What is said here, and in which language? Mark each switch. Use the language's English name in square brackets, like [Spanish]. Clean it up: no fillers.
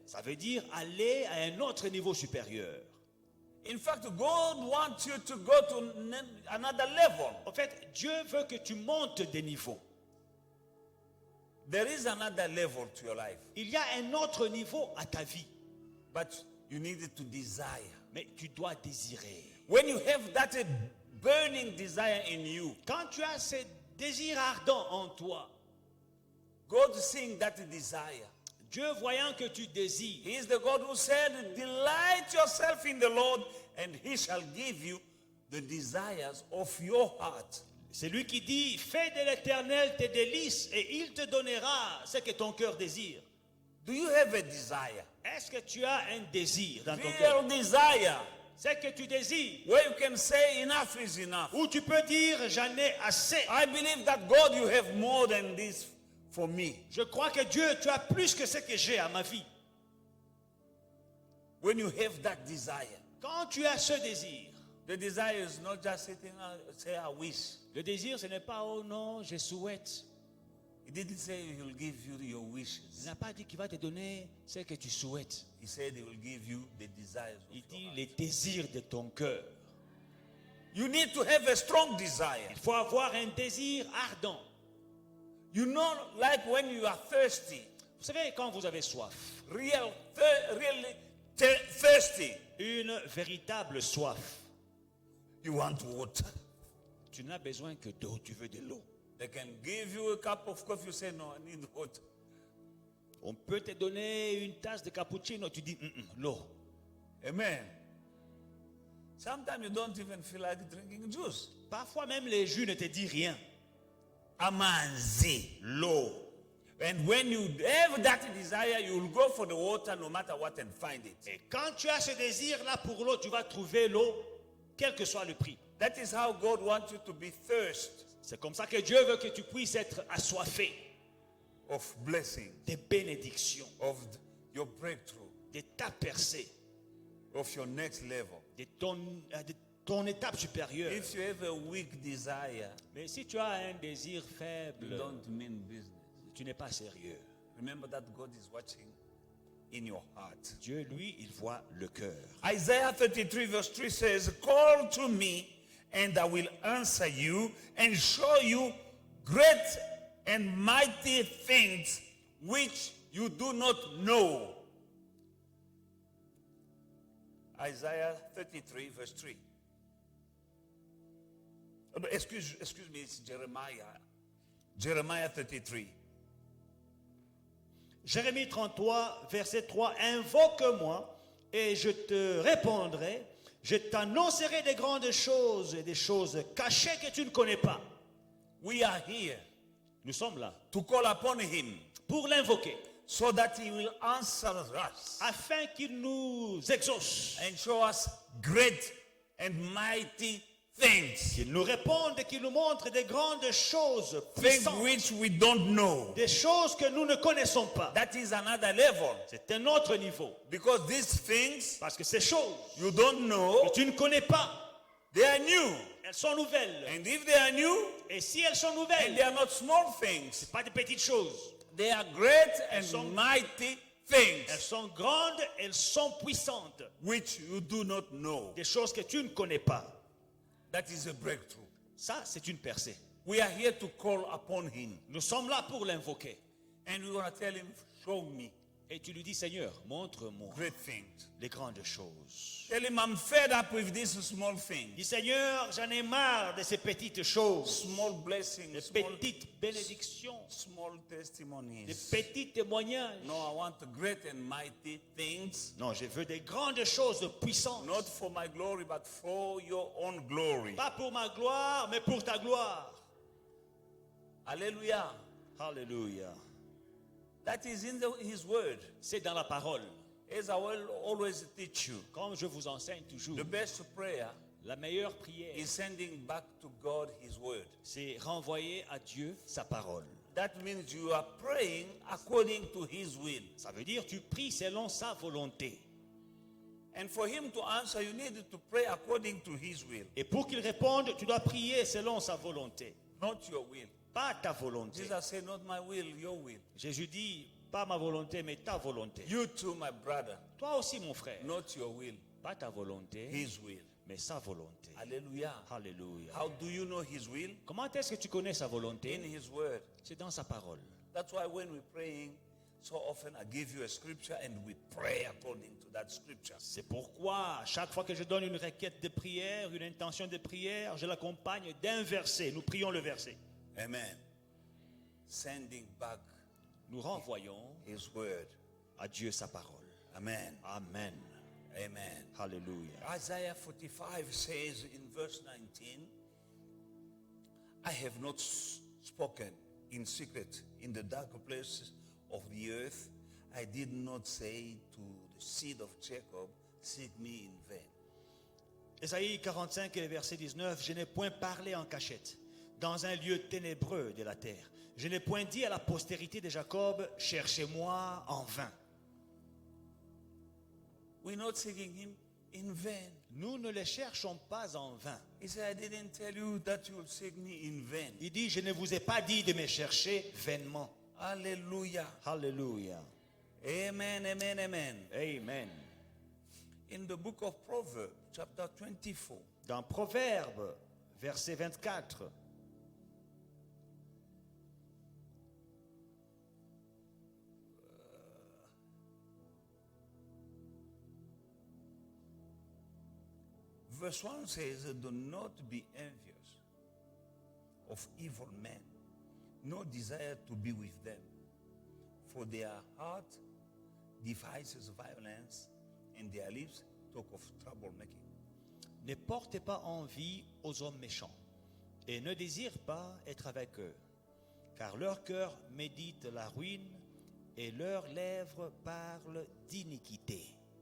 [French] Ça veut dire aller à un autre niveau supérieur. [English] In fact, God wants you to go to another level. [French] En fait, Dieu veut que tu montes des niveaux. [English] There is another level to your life, [French] Il y a un autre niveau à ta vie, [English] but you need to desire. [French] mais tu dois désirer. [English] When you have that burning desire in you, [French] Quand tu as ce désir ardent en toi, [English] God seeing that desire, [French] Dieu voyant que tu désires, [English] He is the God who said, delight yourself in the Lord, and He shall give you the desires of your heart. [French] c'est lui qui dit, fais de l'Éternel tes délices et il te donnera ce que ton cœur désire. [English] Do you have a desire? [French] Est-ce que tu as un désir dans ton cœur? [English] Real desire. [French] C'est que tu désires. [English] Where you can say enough is enough. [French] Ou tu peux dire, j'en ai assez. [English] I believe that God, you have more than this for me. [French] Je crois que Dieu, tu as plus que ce que j'ai à ma vie. [English] When you have that desire, [French] Quand tu as ce désir, [English] the desire is not just sitting say I wish. [French] le désir, ce n'est pas, oh non, je souhaite. [English] He didn't say He'll give you your [French] Il [English] wishes. [French] n'a pas dit qu'il va te donner ce que tu souhaites. [English] He said He will give you the desires of [French] Il [English] your [French] dit [English] heart. [French] les désirs de ton cœur. [English] You need to have a strong desire. [French] Il faut avoir un désir ardent. [English] You know, like when you are thirsty, [French] Vous savez, quand vous avez soif, [English] really thirsty, [French] une véritable soif, [English] you want water. [French] tu n'as besoin que d'eau, tu veux de l'eau. [English] They can give you a cup of coffee, you say, no, I need water. [French] On peut te donner une tasse de cappuccino, tu dis, l'eau. [English] Amen. Sometimes you don't even feel like drinking juice. [French] Parfois même les jus ne te disent rien. Amanzi, l'eau. [English] And when you have that desire, you will go for the water no matter what and find it. [French] Et quand tu as ce désir-là pour l'eau, tu vas trouver l'eau, quel que soit le prix. [English] That is how God wants you to be thirst [French] C'est comme ça que Dieu veut que tu puisses être assoiffé [English] of blessing, [French] des bénédictions, [English] of your breakthrough, [French] de ta percée, [English] of your next level. [French] de ton étape supérieure. [English] If you have a weak desire, [French] Mais si tu as un désir [English] you [French] faible, [English] don't mean business. [French] tu n'es pas sérieux. [English] Remember that God is watching in your heart. [French] Dieu, lui, il voit le cœur. [English] Isaiah 33 verse 3 says, call to me and I will answer you and show you great and mighty things which you do not know. Isaiah 33 verse 3. Oh, no, excuse me, it's Jeremiah. Jeremiah 33. [French] Jérémie 33, verset 3. Invoque-moi et je te répondrai. Je t'annoncerai des grandes choses et des choses cachées que tu ne connais pas. [English] We are here [French] Nous sommes là [English] to call upon him [French] pour l'invoquer, [English] so that he will answer us [French] afin qu'il nous exauce, [English] and show us great and mighty things. [French] qu'il nous réponde et qu'il nous montre des grandes choses [English] Things [French] puissantes, [English] which we don't know. [French] des choses que nous ne connaissons pas. [English] That is another level. [French] C'est un autre niveau. [English] Because these things [French] Parce que ces choses [English] you don't know, [French] que tu ne connais pas, [English] they are new. [French] elles sont nouvelles. [English] And if they are new, [French] Et si elles sont [English] and [French] nouvelles, [English] they are not small things, [French] pas de petites choses, [English] they are great and [French] sont- [English] mighty [French] Elles [English] things [French] sont grandes, elles sont puissantes. [English] which you do not know. [French] Des choses que tu ne connais pas. [English] That is a breakthrough. [French] Ça, c'est une percée. [English] We are here to call upon him. [French] Nous sommes là pour l'invoquer. [English] And we want to tell him, show me [French] Et tu lui dis, Seigneur, montre-moi [English] great things. [French] les grandes choses. [English] Tell him, I'm fed up with these small things. [French] Dis, Seigneur, j'en ai marre de ces petites choses. [English] Small blessings, [French] Des [English] small, [French] petites bénédictions. [English] small [French] Des [English] testimonies. [French] petits témoignages. [English] No, I want great and mighty things. [French] Non, je veux des grandes choses puissantes. [English] Not for my glory, but for your own glory. [French] Pas pour ma gloire, mais pour ta gloire. [English] Hallelujah. [French] Alléluia. [English] That is in his word. [French] C'est dans la parole. [English] As I will always teach you, [French] Comme je vous enseigne toujours, [English] the best prayer [French] la meilleure prière, [English] is sending back to God his word. [French] c'est renvoyer à Dieu sa parole. [English] That means you are praying according to his will. [French] Ça veut dire tu pries selon sa volonté. [English] And for him to answer, you need to pray according to his will, [French] Et pour qu'il réponde, tu dois prier selon sa volonté, [English] not your will. [French] pas ta volonté. [English] Jesus said, not my will, your will. [French] Jésus dit, pas ma volonté, mais ta volonté. [English] You too, my brother, [French] Toi aussi, mon frère, [English] not your will, [French] pas ta volonté, [English] his will. [French] mais sa volonté. [English] Hallelujah. [French] Alléluia. [English] How do you know his will? [French] Comment est-ce que tu connais sa [English] In [French] volonté? [English] his word. [French] C'est dans sa parole. That's why when we're praying, so often I give you a scripture and we pray according to that scripture. C'est pourquoi, chaque fois que je donne une requête de prière, une intention de prière, je l'accompagne d'un verset. Nous prions le verset. [English] Amen. Sending back [French] Nous renvoyons [English] his word. [French] à Dieu sa parole. Amen. Amen. Amen. Alléluia. [English] Isaiah 45 says in verse 19, I have not spoken in secret in the dark places of the earth. I did not say to the seed of Jacob, seek me in vain. [French] Ésaïe 45 et le verset 19, je n'ai point parlé en cachette, dans un lieu ténébreux de la terre. Je n'ai point dit à la postérité de Jacob, cherchez-moi en vain. [English] We're not seeking him in vain. [French] Nous ne les cherchons pas en vain. [English] He said, I didn't tell you that you will seek me in vain. [French] Il dit, je ne vous ai pas dit de me chercher vainement. [English] Hallelujah. [French] Alléluia. Amen, amen, amen. Amen. [English] In the book of Proverbs, chapter 24, [French] Dans Proverbe, verset 24, [English] verse 1 says, do not be envious of evil men, nor desire to be with them. For their heart devises violence, and their lips talk of troublemaking. [French] ne portez pas envie aux hommes méchants, et ne désire pas être avec eux, car leur cœur médite la ruine, et leurs lèvres parlent d'iniquité.